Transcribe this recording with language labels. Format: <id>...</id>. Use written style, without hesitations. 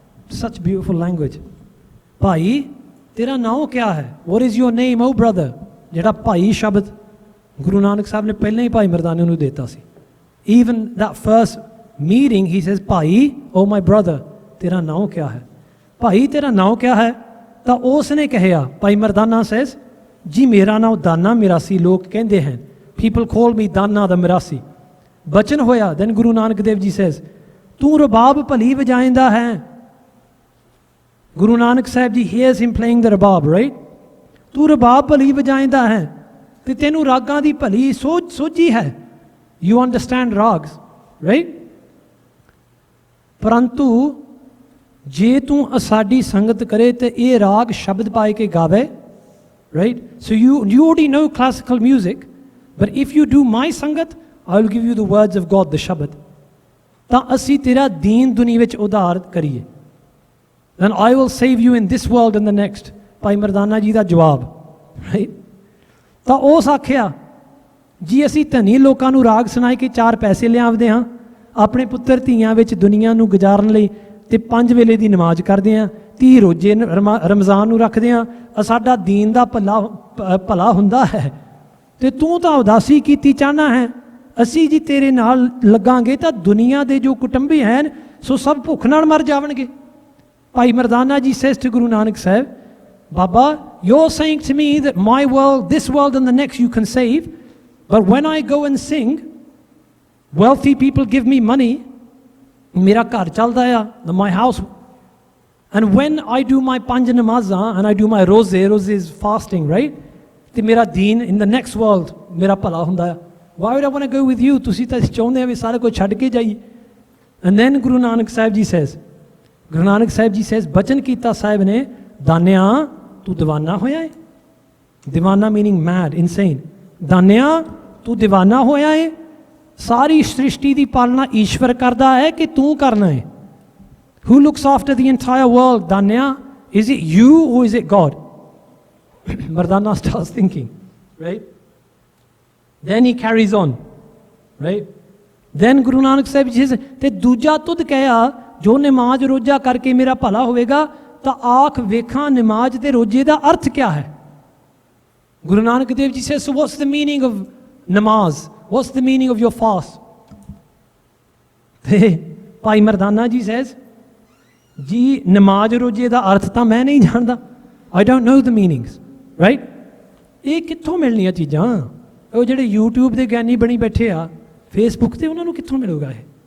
<en>Such beautiful language.</en> <pa>ਭਾਈ ਤੇਰਾ ਨਾਮ ਕਿਆ ਹੈ?</pa> <en>What is your name, oh brother?</en> <pa>ਜਿਹੜਾ ਭਾਈ ਸ਼ਬਦ ਗੁਰੂ ਨਾਨਕ ਸਾਹਿਬ ਨੇ ਪਹਿਲਾਂ ਹੀ ਭਾਈ ਮਰਦਾਨੇ ਨੂੰ ਦਿੱਤਾ ਸੀ.</pa> <en>Even that first meeting he says, ਭਾਈ, oh my brother,</en> <pa>ਤੇਰਾ ਨਾਮ ਕਿਆ ਹੈ? ਭਾਈ ਤੇਰਾ ਨਾਮ ਕਿਆ ਹੈ? ਤਾਂ ਉਸ ਨੇ ਕਿਹਾ, ਭਾਈ ਮਰਦਾਨਾ says, ਜੀ ਮੇਰਾ ਨਾਮ ਦਾਨਾ ਮਿਰਾਸੀ ਲੋਕ ਕਹਿੰਦੇ ਹਨ.</pa> <en>People call me Dana the Mirasi.</en> <pa>ਬਚਨ ਹੋਇਆ.</pa> <en>Then Guru Nanak Dev Ji says,</en> <pa>ਤੂੰ ਰਬਾਬ ਭਲੀ ਵਜਾਇੰਦਾ ਹੈ.</pa> <en>Guru Nanak Sahib Ji hears him playing the rabab, right?</en> <pa>ਤੂੰ ਰਬਾਬ ਭਲੀ ਵਜਾਇੰਦਾ ਹੈ ਤੇ ਤੈਨੂੰ ਰਾਗਾਂ ਦੀ ਭਲੀ ਸੋਝੀ ਹੈ,</pa> <en>You understand ragas, right?</en> <pa>ਪਰੰਤੂ ਜੇ ਤੂੰ ਸਾਡੀ ਸੰਗਤ ਕਰੇ ਤੇ ਇਹ ਰਾਗ ਸ਼ਬਦ ਪਾਏ ਕੇ ਗਾਵੇ, right?</pa> <en>so you already know classical music, but if you do my sangat, I will give you the words of God, the shabad,</en> <pa>ਤਾਂ ਅਸੀਂ ਤੇਰਾ ਦੀਨ ਦੁਨੀਆ ਵਿੱਚ ਉਧਾਰ ਕਰੀਏ,</pa> <en>then I will save you in this world and the next.</en> <pa>ਭਾਈ ਮਰਦਾਨਾ ਜੀ ਦਾ ਜਵਾਬ, ਰਾਈਟ? ਤਾਂ ਉਸ ਆਖਿਆ ਜੀ ਅਸੀਂ ਧਨੀ ਲੋਕਾਂ ਨੂੰ ਰਾਗ ਸੁਣਾਏ ਕਿ 4 ਪੈਸੇ ਲਿਆਵਦੇ ਹਾਂ, ਆਪਣੇ ਪੁੱਤਰ ਧੀਆਂ ਵਿੱਚ ਦੁਨੀਆ ਨੂੰ ਗੁਜ਼ਾਰਨ ਲਈ, ਤੇ 5 ਵੇਲੇ ਦੀ ਨਮਾਜ਼ ਕਰਦੇ ਹਾਂ, 30 ਰੋਜ਼ੇ ਰਮਜ਼ਾਨ ਨੂੰ ਰੱਖਦੇ ਹਾਂ, ਸਾਡਾ ਦੀਨ ਦਾ ਭਲਾ ਹੁੰਦਾ ਹੈ, ਤੇ ਤੂੰ ਤਾਂ ਉਦਾਸੀ ਕੀਤੀ ਚਾਹਨਾ ਹੈ। ਅਸੀਂ ਜੀ ਤੇਰੇ ਨਾਲ ਲੱਗਾਂਗੇ ਤਾਂ ਦੁਨੀਆ ਦੇ ਜੋ ਕੁਟੁੰਬੀ ਹਨ ਸੋ ਸਭ ਭੁੱਖ ਨਾਲ ਮਰ ਜਾਵਣਗੇ।</pa> <en>Bhai Mardana ji says to Guru Nanak Sahib, Baba, you're saying to me that my world, this world and the next you can save, but when I go and sing, wealthy people give me money,</en> <pa>mera ghar chalda hai,</pa> <en>my house, and when I do my panj namazan and I do my roze is fasting, right?</en> <pa>Te mera deen</pa> <en>in the next world,</en> <pa>mera bhala hunda hai.</pa> <en>Why would I want to go with you?</en> <pa>Tusi ta chaਹੁੰਦੇ ਹੋ ਵੀ ਸਾਰਾ ਕੁਝ ਛੱਡ ਕੇ ਜਾਈਏ।</pa> <en>And then Guru Nanak Sahib Ji says,</en> <pa>Guru Nanak Sahib Ji says, ਬਚਨ ਕੀਤਾ ਸਾਹਿਬ ਨੇ, ਦਾਨਿਆ ਤੂੰ دیਵਾਨਾ ਹੋਇਆ ਹੈ।</pa> <en>دیਵਾਨਾ meaning mad, insane.</en> <pa>ਦਾਨਿਆ ਤੂੰ دیਵਾਨਾ ਹੋਇਆ ਹੈ। ਸਾਰੀ ਸ੍ਰਿਸ਼ਟੀ ਦੀ ਪਾਲਣਾ ਈਸ਼ਵਰ ਕਰਦਾ ਹੈ ਕਿ ਤੂੰ ਕਰਨਾ ਹੈ?</pa> <en>Who looks after the entire world? ਦਾਨਿਆ, is it you or is it God? Mardana starts thinking, right? Then he carries on, right? Then Guru Nanak Sahib Ji says,</en> <pa>ਤੇ ਦੂਜਾ ਤੁਧ ਕਹਿਆ ਜੋ ਨਮਾਜ਼ ਰੋਜ਼ਾ ਕਰਕੇ ਮੇਰਾ ਭਲਾ ਹੋਵੇਗਾ, ਤਾਂ ਆਖ ਵੇਖਾਂ ਨਮਾਜ਼ ਤੇ ਰੋਜ਼ੇ ਦਾ ਅਰਥ ਕਿਆ ਹੈ?</pa> <en>Guru Nanak Dev Ji says, so what's the meaning of namaz? What's the meaning of your fast?</en> <pa>ਤੇ ਭਾਈ ਮਰਦਾਨਾ ਜੀ says, ਜੀ ਨਮਾਜ਼ ਰੋਜ਼ੇ ਦਾ ਅਰਥ ਤਾਂ ਮੈਂ ਨਹੀਂ ਜਾਣਦਾ,</pa> <en>I don't know the meanings, right?</en> <pa>ਇਹ ਕਿੱਥੋਂ ਮਿਲਣੀਆਂ ਚੀਜ਼ਾਂ? ਉਹ ਜਿਹੜੇ YouTube ਦੇ ਗਿਆਨੀ ਬਣੀ ਬੈਠੇ ਆ Facebook ਤੇ, ਉਹਨਾਂ ਨੂੰ ਕਿੱਥੋਂ ਮਿਲੂਗਾ ਇਹ?</pa>